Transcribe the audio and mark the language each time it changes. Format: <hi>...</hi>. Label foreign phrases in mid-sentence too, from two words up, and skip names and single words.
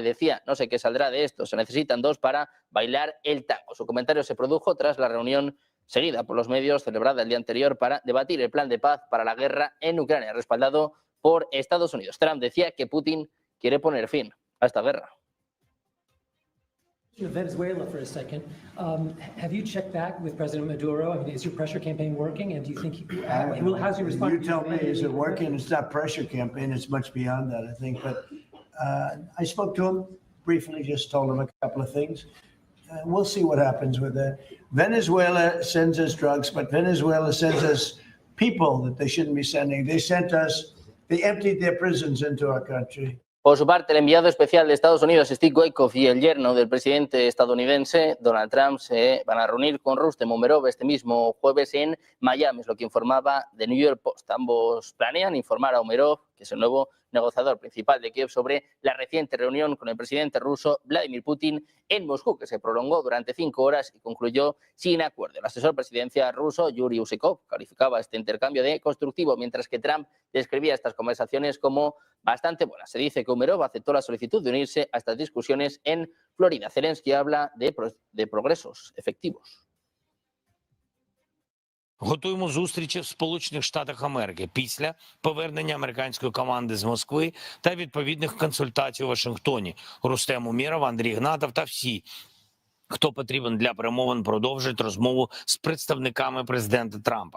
<es>Decía, no sé qué saldrá de esto, se necesitan dos para bailar el tango. Su comentario se produjo tras la reunión seguida por los medios, celebrada el día anterior para debatir el plan de paz para la guerra en Ucrania, respaldado por Estados Unidos. Trump decía que Putin quiere poner fin a esta guerra.</es> <en>Venezuela for a second. Have you checked back with President Maduro? I mean, is your pressure campaign working? And do you think how's your response? You tell me, is it working? It's not pressure campaign. It's much beyond that, I think. But I spoke to him briefly, just told him a couple of things. We'll see what happens with that. Venezuela sends us drugs, but Venezuela sends us people that they shouldn't be sending. They emptied their prisons into our country.</en> <es>Por su parte, el enviado especial de Estados Unidos, Steve Witkoff, y el yerno del presidente estadounidense, Donald Trump, se van a reunir con Rustem Umerov este mismo jueves en Miami, es lo que informaba The New York Post. Ambos planean informar a Umerov, que es el nuevo negociador principal de Kiev, sobre la reciente reunión con el presidente ruso Vladimir Putin en Moscú, que se prolongó durante 5 horas y concluyó sin acuerdo. El asesor presidencial ruso, Yuri Ushakov, calificaba este intercambio de constructivo, mientras que Trump describía estas conversaciones como bastante buenas. Se dice que Umerov aceptó la solicitud de unirse a estas discusiones en Florida. Zelensky habla de progresos efectivos.</es> <uk>Готуємо зустрічі в Сполучених Штатах Америки після повернення американської команди з Москви та відповідних консультацій у Вашингтоні. Рустем Умєров, Андрій Гнатов та всі, хто потрібен для перемовин, продовжать розмову з представниками президента Трампа.</uk>